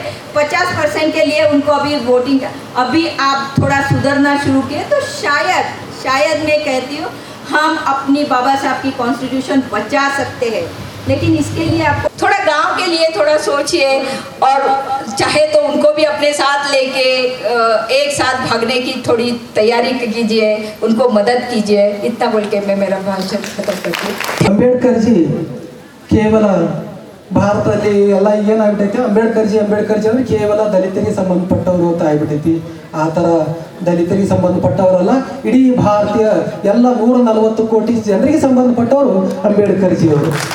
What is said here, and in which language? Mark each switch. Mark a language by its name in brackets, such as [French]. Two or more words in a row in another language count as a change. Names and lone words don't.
[Hindi] 50% के लिए उनको अभी वोटिंग, अभी आप थोड़ा सुधरना शुरू किए तो शायद मैं कहती हूँ हम अपनी बाबा साहब की कॉन्स्टिट्यूशन बचा सकते हैं। लेकिन इसके लिए आपको थोड़ा गांव के लिए थोड़ा सोचिए और चाहे तो उनको भी अपने साथ लेके एक साथ भागने की थोड़ी तैयारी कीजिए, उनको मदद कीजिए। इतना बोल के मैं मेरा भाषण खत्म करती हूँ। [Kannada] अंबेडकर जी ಕೇವಲ ಭಾರತದಲ್ಲಿ ಎಲ್ಲ ಏನಾಗ್ಬಿಟ್ಟೈತಿ, ಅಂಬೇಡ್ಕರ್ ಜಿ ಅಂದರೆ ಕೇವಲ ದಲಿತರಿಗೆ ಸಂಬಂಧಪಟ್ಟವರು ಅಂತ ಆಗ್ಬಿಟ್ಟೈತಿ. ಆ ಥರ ದಲಿತರಿಗೆ ಸಂಬಂಧಪಟ್ಟವರಲ್ಲ, ಇಡೀ ಭಾರತೀಯ ಎಲ್ಲ 140 ಕೋಟಿ ಜನರಿಗೆ ಸಂಬಂಧಪಟ್ಟವರು ಅಂಬೇಡ್ಕರ್ ಜಿ ಅವರು.